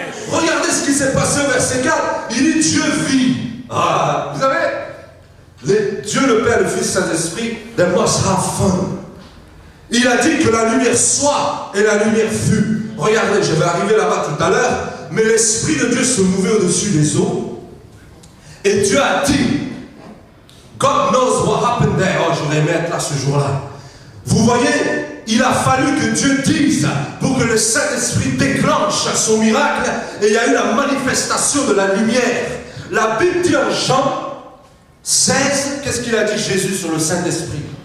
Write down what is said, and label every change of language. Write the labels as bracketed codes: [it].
[fr] Regardez ce qui s'est passé au verset 4. Il dit Dieu vit. Ah, vous savez, Dieu le Père, le Fils, Saint-Esprit, [en] they must have fun. [fr] Il a dit que la lumière soit et la lumière fut. Regardez, je vais arriver là-bas tout à l'heure, mais l'Esprit de Dieu se mouvait au-dessus des eaux. Et Dieu a dit, [en] God knows what happened there. [fr] Oh, j'aurais aimé être là ce jour-là. Vous voyez, il a fallu que Dieu dise pour que le Saint-Esprit déclenche son miracle et il y a eu la manifestation de la lumière. La Bible dit en Jean 16, qu'est-ce qu'il a dit Jésus sur le Saint-Esprit?